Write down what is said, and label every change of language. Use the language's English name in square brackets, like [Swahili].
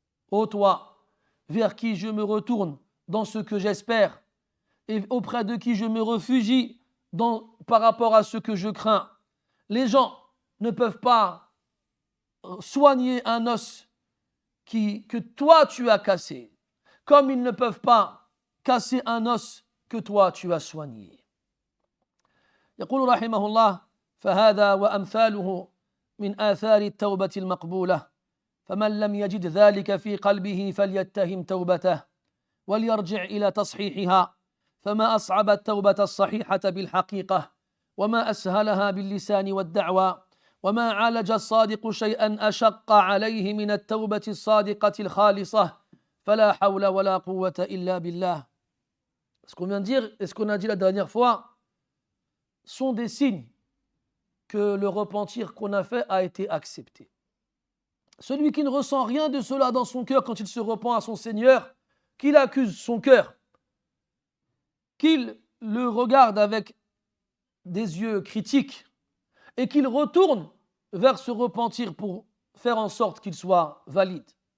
[French] Ô toi, vers qui je me retourne dans ce que j'espère, et auprès de qui je me réfugie par rapport à ce que je crains. Les gens ne peuvent pas soigner un os que toi tu as cassé, comme ils ne peuvent pas casser un os que toi tu as soigné. [Arabic] يقول رحمه الله: فهذا وأمثاله من آثار التوبة المقبولة، فمن لم يجد ذلك في قلبه فليتهم توبته وليرجع إلى تصحيحها، فما أصعب التوبة الصحيحة بالحقيقة، وما أسهلها باللسان والدعوى، وما عالج الصادق شيئا أشق عليه من التوبة الصادقة الخالصة، فلا حول ولا قوة إلا بالله. [French] Ce qu'on vient de dire et ce qu'on a dit la dernière fois sont des signes que le repentir qu'on a fait a été accepté. Celui qui ne ressent rien de cela dans son cœur quand il se repent à son Seigneur, qu'il accuse son cœur, qu'il le regarde avec des yeux critiques et qu'il retourne vers ce repentir pour faire en sorte qu'il soit valide.